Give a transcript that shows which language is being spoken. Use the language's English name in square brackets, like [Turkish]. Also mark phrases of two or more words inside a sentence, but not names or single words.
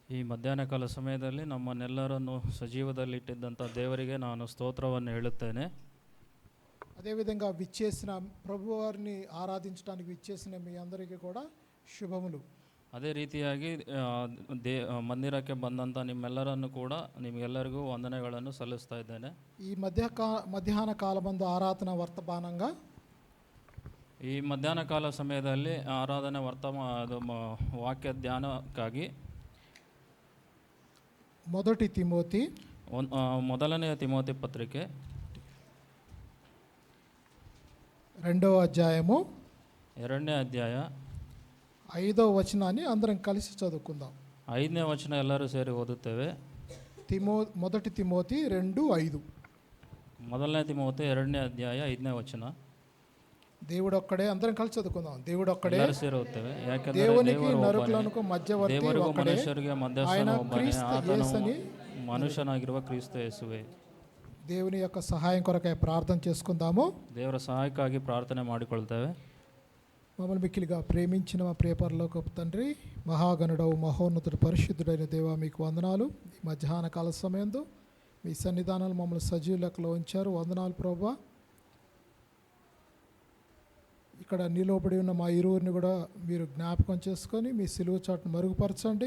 [Kannada] ಈ ಮಧ್ಯಾಹ್ನ ಕಾಲ ಸಮಯದಲ್ಲಿ ನಮ್ಮನ್ನೆಲ್ಲರನ್ನು ಸಜೀವದಲ್ಲಿಟ್ಟಿದ್ದಂಥ ದೇವರಿಗೆ ನಾನು ಸ್ತೋತ್ರವನ್ನು ಹೇಳುತ್ತೇನೆ. [Telugu] అదేవిధంగా విచ్చేసిన ప్రభువారిని ఆరాధించడానికి విచ్చేసిన మీ అందరికీ కూడా శుభములు. [Kannada] ಅದೇ ರೀತಿಯಾಗಿ ಮಂದಿರಕ್ಕೆ ಬಂದಂಥ ನಿಮ್ಮೆಲ್ಲರನ್ನು ಕೂಡ ನಿಮಗೆಲ್ಲರಿಗೂ ವಂದನೆಗಳನ್ನು ಸಲ್ಲಿಸ್ತಾ ಇದ್ದೇನೆ. [Telugu] ఈ మధ్యాహ్న కాలమందు ఆరాధన వర్తమానంగా [Kannada] ಈ ಮಧ್ಯಾಹ್ನ ಕಾಲ ಸಮಯದಲ್ಲಿ ಆರಾಧನೆ ವಾಕ್ಯ ಧ್ಯಾನಕ್ಕಾಗಿ ಮೊದಲನೆಯ ತಿಮೋತಿ ಪತ್ರಿಕೆ [Telugu] 2వ అధ్యాయము [Kannada] 2ನೇ ಅಧ್ಯಾಯ [Telugu] 5వ వచనాన్ని అందరం కలిసి చదువుకుందాం. [Kannada] 5ನೇ ವಚನ ಎಲ್ಲರೂ ಸೇರಿ ಓದುತ್ತೇವೆ. [Telugu] మొదటి తిమోతి 2:5. [Kannada] ಮೊದಲನೇ ತಿಮೋತಿ 2ನೇ ಅಧ್ಯಾಯ 5ನೇ ವಚನ. [Telugu] దేవుడు ఒక్కడే, అందరం కలిసి చదువుకుందాం. దేవుడు ఒక్కడే, [Kannada] ಸೇರಿ ಓದ್ತೇವೆ. ಯಾಕಂದರೆ [Telugu] దేవునికి నరులకు మధ్యవర్తి ఒక్కడే, [Kannada] ಮನುಷ್ಯರಿಗೆ [Telugu] ఆయన [Kannada] ಮಧ್ಯಸ್ಥನು [Telugu] క్రీస్తు యేసుని. [Kannada] ಮನುಷ್ಯನಾಗಿರುವ ಕ್ರಿಸ್ತ ಯೇಸುವೆ. [Telugu] దేవుని యొక్క సహాయం కొరకై ప్రార్థన చేసుకుందాము. [Kannada] ದೇವರ ಸಹಾಯಕ್ಕಾಗಿ ಪ್ರಾರ್ಥನೆ ಮಾಡಿಕೊಳ್ತೇವೆ. [Telugu] మమ్మల్ని మిక్కిలిగా ప్రేమించిన మా ప్రియపరలోకపు తండ్రి, మహాగణుడవు మహోన్నతుడు పరిశుద్ధుడైన దేవా, మీకు వందనాలు. ఈ మధ్యాహ్న కాల సమయంలో మీ సన్నిధానాలు మమ్మల్ని సజీవ లెక్కలో ఉంచారు. వందనాలు ప్రభువా. ఇక్కడ నిలబడి ఉన్న మా ఇరువురిని కూడా మీరు జ్ఞాపకం చేసుకొని మీ సిలువ చాటును మరుగుపరచండి.